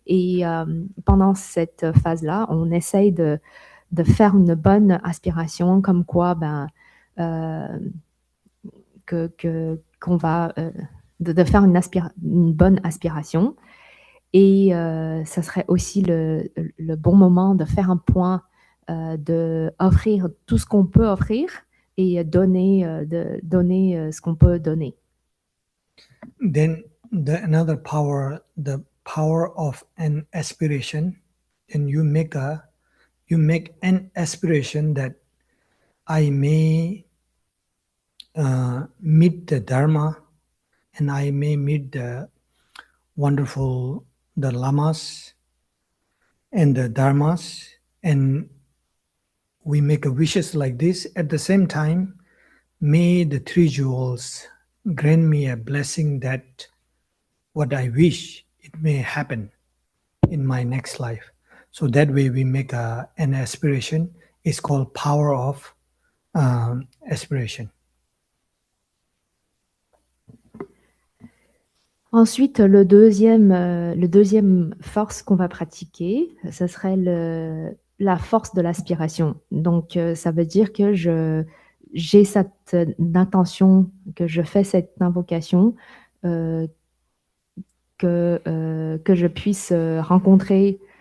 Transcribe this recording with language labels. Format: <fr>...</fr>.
<fr>Et pendant cette phase-là, on essaye de faire une bonne aspiration, comme quoi qu'on va de faire une bonne aspiration. Et ça serait aussi le bon moment de faire un point, de offrir tout ce qu'on peut offrir et donner ce qu'on peut donner.</fr> <en>Then another power, the power of an aspiration, and you make an aspiration that I may meet the Dharma, and I may meet the lamas and the dharmas, and we make a wishes like this. At the same time, may the three jewels grant me a blessing that what I wish it may happen in my next life. So that way we make an aspiration. It's called power of aspiration.</en> <fr>Ensuite, le deuxième force qu'on va pratiquer, ce serait la force de l'aspiration. Donc, ça veut dire que j'ai cette intention, que je fais cette invocation, que je puisse rencontrer</fr>